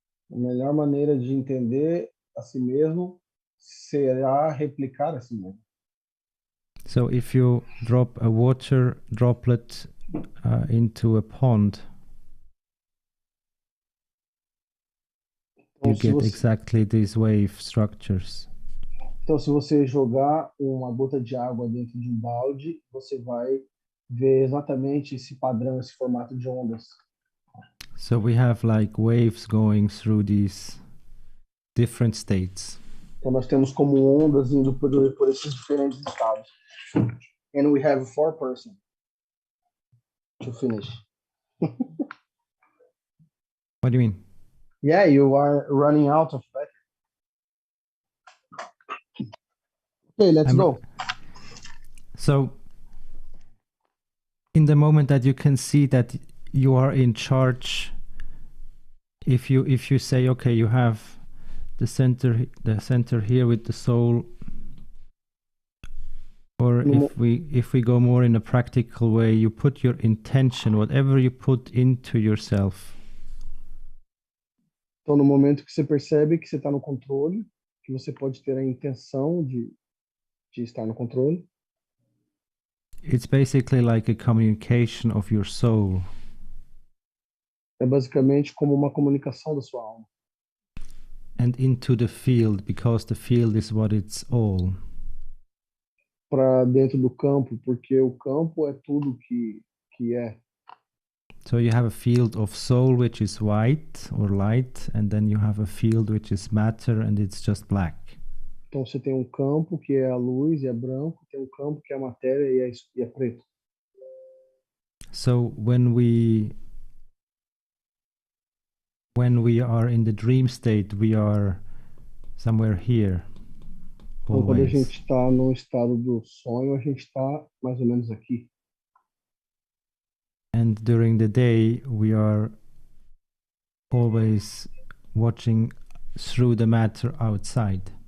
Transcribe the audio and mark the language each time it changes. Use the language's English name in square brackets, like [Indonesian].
[Portuguese] A melhor maneira de entender a si mesmo será replicar a si mesmo. [English] So if you drop a water droplet into a pond, [Portuguese] Então, [English] you [Portuguese] se [English] get [Portuguese] você, [English] exactly these wave structures. [Portuguese] então, se você jogar uma gota de água dentro de um balde, você vai ver exatamente esse padrão, esse formato de ondas. [English] So we have like waves going through these different states. [Portuguese] Então, nós temos como ondas indo por esses diferentes estados. [English] And we have 4 persons to finish. What do you mean? Yeah, you are running out of battery. Okay, let's go. So in the moment that you can see that you are in charge, if you say, okay, you have the center here with the soul, or if we go more in a practical way, you put your intention, whatever you put into yourself. [Portuguese] Então, no momento que você percebe que você está no controle, que você pode ter a intenção de estar no controle, [English] It's basically like a communication of your soul. [Portuguese] é basicamente como uma comunicação da sua alma. [English] And into the field, because the field is what it's all. [Portuguese] Para dentro do campo, porque o campo é tudo que é. [English] So you have a field of soul, which is white or light, and then you have a field which is matter, and it's just black. [Portuguese] Então você tem um campo que é a luz e é branco, tem um campo que é a matéria e é preto. [English] So when we are in the dream state, we are somewhere here. [Portuguese] Então, quando a [English] Always. [Portuguese] gente está no estado do sonho, a gente está mais ou menos aqui. [English] And during the day, we are always watching through the matter outside.